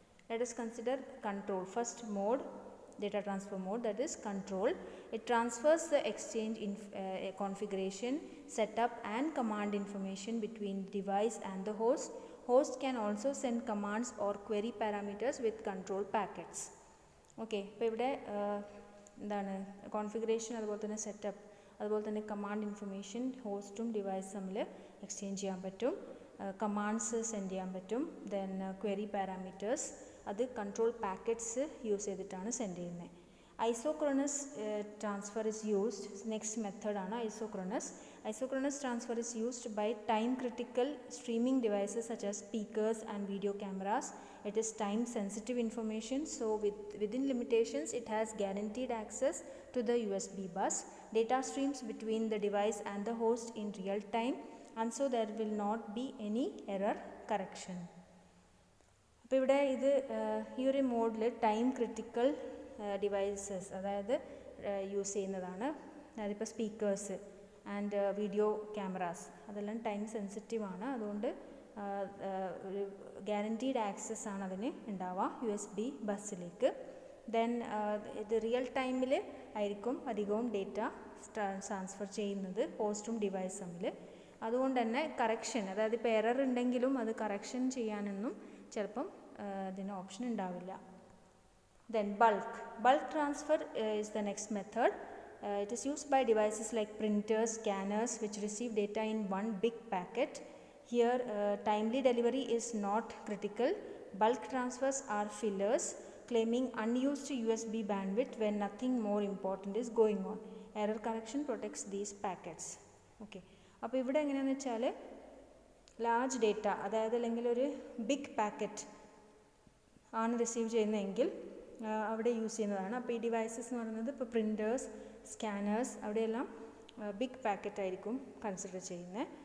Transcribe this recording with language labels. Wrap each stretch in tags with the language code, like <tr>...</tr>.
<en>Let us consider control. First mode, data transfer mode, that is control. It transfers the exchange configuration, setup and command information between device and the host. Host can also send commands or query parameters with control packets.</en> <ml>Okay, ഇപ്പോൾ ഇവിടെ എന്താണ് configuration, അതുപോലെ തന്നെ setup, അതുപോലെ തന്നെ command information ഹോസ്റ്റും ഡിവൈസും തമ്മിൽ exchange ചെയ്യാൻ പറ്റും, കമാൻഡ്സ് സെൻഡ് ചെയ്യാൻ പറ്റും, ദെൻ ക്വയറി പാരാമീറ്റേഴ്സ് അത് കൺട്രോൾ പാക്കറ്റ്സ് യൂസ് ചെയ്തിട്ടാണ് സെൻഡ് ചെയ്യുന്നത്.</ml> <en>isochronous transfer is used,</en> <ml>next മെത്തേഡാണ് isochronous.</ml> <en>Isochronous transfer is used by time critical streaming devices such as speakers and video cameras. It is time sensitive information, so within limitations it has guaranteed access to the USB bus. Data streams between the device and the host in real time, and so there will not be any error correction.</en> <ml>അപ്പോൾ ഇവിടെ ഇത് ഈ ഒരു മോഡിൽ time critical devices അതായത് use ചെയ്യുന്നതാണ്. അതായത് ഇപ്പോൾ സ്പീക്കേഴ്സ് ആൻഡ് വീഡിയോ ക്യാമറാസ് അതെല്ലാം ടൈം സെൻസിറ്റീവ് ആണ്. അതുകൊണ്ട് ഒരു ഗ്യാരൻറ്റീഡ് ആക്സസ് ആണ് അതിന് ഉണ്ടാവുക USB ബസ്സിലേക്ക്. ദെൻ ഇത് റിയൽ ടൈമിൽ ആയിരിക്കും അധികവും ഡേറ്റ ട്രാൻസ്ഫർ ചെയ്യുന്നത് ഹോസ്റ്റും ഡിവൈസ് തമ്മിൽ. അതുകൊണ്ട് തന്നെ കറക്ഷൻ, അതായത് ഇപ്പോൾ എറർ ഉണ്ടെങ്കിലും അത് കറക്ഷൻ ചെയ്യാനൊന്നും ചിലപ്പം ഇതിന് ഓപ്ഷൻ ഉണ്ടാവില്ല.</ml> <en>Then bulk transfer is the next method. It is used by devices like printers, scanners which receive data in one big packet. Here timely delivery is not critical. Bulk transfers are fillers claiming unused USB bandwidth when nothing more important is going on. Error correction protects these packets.</en> <ml>Okay, അപ്പോൾ ഇവിടെ എങ്ങനെയാണെന്ന് വെച്ചാൽ large data, അതായത് അല്ലെങ്കിൽ ഒരു big packet ആണ് receive ചെയ്യുന്നതെങ്കിൽ അവിടെ യൂസ് ചെയ്യുന്നതാണ്. അപ്പോൾ ഈ ഡിവൈസസ് എന്ന് പറയുന്നത് ഇപ്പോൾ പ്രിൻറ്റേഴ്സ്, സ്കാനേഴ്സ്, അവിടെയെല്ലാം ബിഗ് പാക്കറ്റ് ആയിരിക്കും കൺസിഡർ ചെയ്യുന്നത്.</ml>